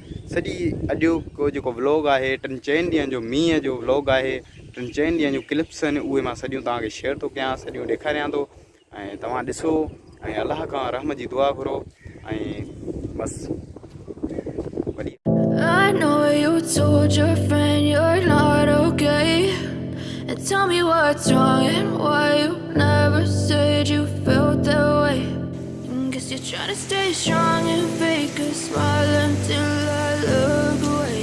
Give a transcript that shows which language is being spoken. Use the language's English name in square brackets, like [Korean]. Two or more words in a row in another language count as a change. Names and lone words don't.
[Sindhi] सॼी अॼोको जेको व्लॉग आहे, 3-4 ॾींहंनि जो मींहं जो व्लॉग आहे, 3-4 ॾींहंनि जूं क्लिप्स आहिनि, उहे मां सॼियूं तव्हांखे शेयर थो कयां, सॼियूं ॾेखारियां थो। ऐं तव्हां ॾिसो ऐं अलाह खां रहम जी दुआ घुरो। ऐं बसि वॾी [English] I know you told your friend you're not okay, and tell me what's wrong and why you never said you felt that way. Guess you're trying to stay strong and fake a smile until I look away.